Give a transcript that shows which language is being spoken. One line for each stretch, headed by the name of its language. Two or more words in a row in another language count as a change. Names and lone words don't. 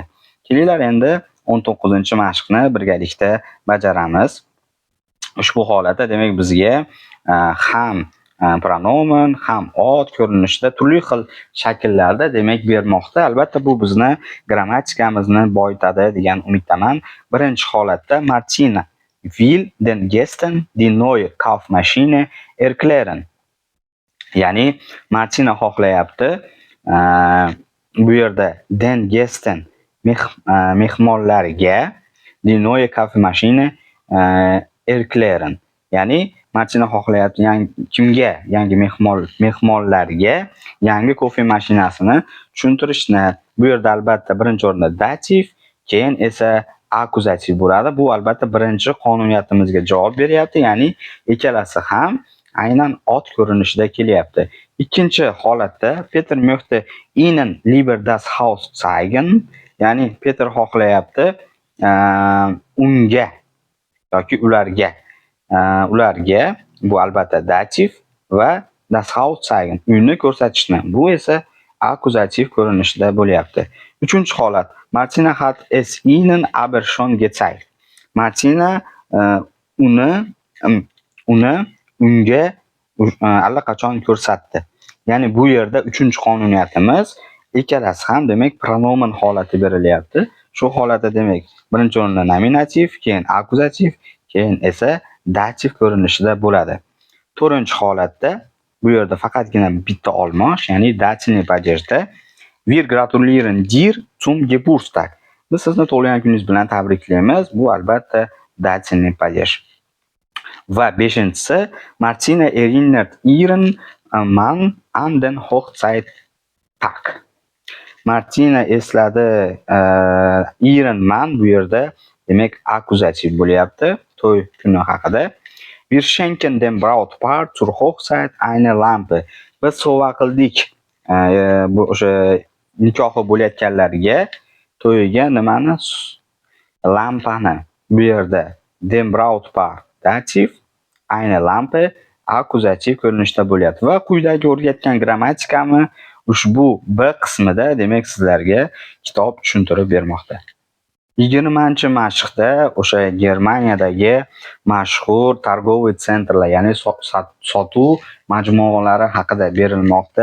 Uzbek: Kelinglar endi 19-mashqni birgalikda bajaramiz. Ushbu holatda demak bizga ham pronomen, ham ot ko'rinishida turli xil shakllarda demak bermoqda. Albatta bu bizni grammatikamizni boyitadi degan umiddaman. Birinchi holatda
German: Martina will den Gästen die neue Kaufmaschine erklären.
Uzbek: Ya'ni Martina xohlayapti bu yerda
German: den Gästen
Uzbek: mehmonlarga
German: die neue Kaffeemaschine erklären.
Uzbek: Ya'ni Martina xohlayapti kimga? Yangi mehmonlarga yangi kofe mashinasini tushuntirishni. Bu yerda albatta birinchi o'rinda dativ, keyin esa akkuzativ bo'ladi. Bu albatta birinchi qonuniyatimizga javob beryapti, ya'ni ikkalasi ham aynan ot ko'rinishida kelyapti. Ikkinchi holatda
German: Peter möchte Ihnen lieber das Haus zeigen,
Uzbek: ya'ni Peter xohlayapti unga yoki ularga bu albatta dativ va
German: das Haus zeigen
Uzbek: uyni ko'rsatishni. Bu esa akkuzativ ko'rinishida bo'lyapti. Uchinchi holat
German: Martina hat es Ihnen aber schon gezeigt.
Uzbek: Martina uni unga allaqachon ko'rsatdi. Ya'ni bu yerda uchinchi qonuniyatimiz ikkalasi ham demak pronomen holati berilyapti. Shu holatda demak birinchi o'rinda nominativ, keyin akkuzativ, keyin esa dativ ko'rinishida bo'ladi. To'rtinchi holatda bu yerda faqatgina bitta olmosh, ya'ni dativniy padejda
German: Wir gratulieren dir zum Geburtstag.
Uzbek: Biz sizni tug'ilgan kuningiz bilan tabriklaymiz. Bu albatta dativniy padej. Va beshinchisi
German: Martina erinnert ihren Mann an den Hochzeittag.
Uzbek: Martina esladi
German: ihren Mann
Uzbek: bu yerda demak akkuzativ bo'lyapti to'y kuni haqida.
German: Wir schenken dem Brautpaar zur Hochzeit eine Lampe.
Uzbek: Biz sovg'a qildik bu o'sha nikohi bo'layotganlarga to'yiga nimani? Lampani. Bu yerda
German: dem Brautpaar
Uzbek: dativ,
German: eine Lampe
Uzbek: akkuzativ ko'rinishda bo'lyapti. Va quyidagi o'rgatgan grammatikani ushbu B qismida demak sizlarga kitob tushuntirib bermoqda. 20-mashqda o'sha Germaniyadagi mashhur
Russian: торговые центры,
Uzbek: ya'ni sotuv majmualari haqida berilmoqda.